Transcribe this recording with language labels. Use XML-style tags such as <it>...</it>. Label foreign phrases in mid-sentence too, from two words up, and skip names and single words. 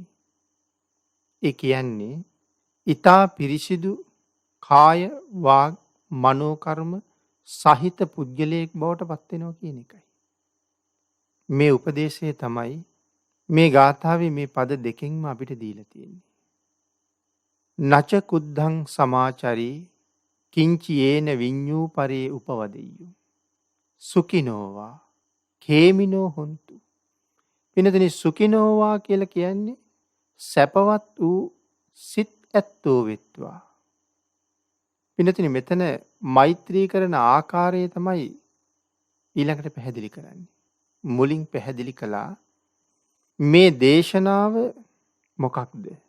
<si>ඒ කියන්නේ ඊටා පිරිසිදු කාය වාග් මනෝ කර්ම සහිත පුද්ගලයෙක් බවට පත් වෙනවා කියන එකයි. මේ උපදේශය තමයි මේ ගාථාවේ මේ පද දෙකෙන්ම අපිට දීලා තියෙන්නේ.</si> <pi>නච කුද්ධං සමාචරී කිංචි යේන විඤ්ඤූ පරේ උපවදෙය්‍යු සුඛිනෝවා කේමිනෝ හොන්තු.</pi> <si>පින්නතුනි සුඛිනෝවා කියලා කියන්නේ සැපවත් වූ සිත් ඇත්තෝ වෙත්වා. පින්නතුනි මෙතන මෛත්‍රී කරන ආකාරය තමයි ඊළඟට පැහැදිලි කරන්නේ. මුලින් පැහැදිලි කළා මේ දේශනාව මොකක්ද?</si>